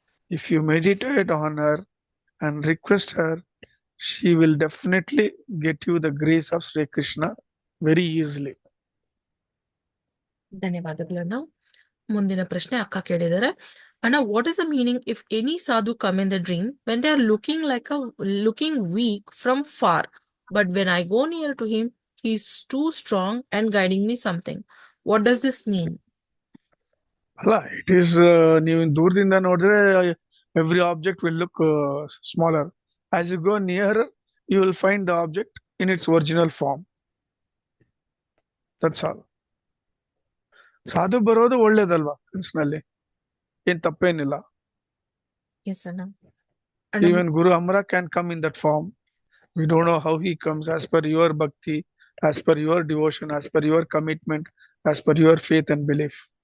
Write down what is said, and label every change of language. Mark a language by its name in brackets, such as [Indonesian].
[English] If you meditate on her and request her, she will definitely get you the grace of Sri Krishna very easily. [Kannada] ಧನ್ಯವಾದಗಳನ್ನ. ಮುಂದಿನ ಪ್ರಶ್ನೆ ಅಕ್ಕ ಕೇಳಿದ್ದಾರೆ. [English] ಅಣ್ಣ, what is the meaning if any sadhu come in the dream when they are looking weak from far, but when I go near to him he is too strong and guiding me something? What does this mean? ಅಲ್ಲ, it is [Kannada] ನೀವು ದೂರದಿಂದ ನೋಡಿದ್ರೆ [English] every object will look smaller. As you go nearer, you will find the object in its original form. That's all. [Kannada] ಸಾಧು ಬರೋದು ಒಳ್ಳೇದಲ್ವಾ ಕನಸಿನಲ್ಲಿ, ಏನ್ ತಪ್ಪೇನಿಲ್ಲ. [English] Yes, ಅಣ್ಣ. Even Guru Amara can come in that form. We don't know how he comes, as per your bhakti, as per your devotion, as per your commitment, as per your faith and belief.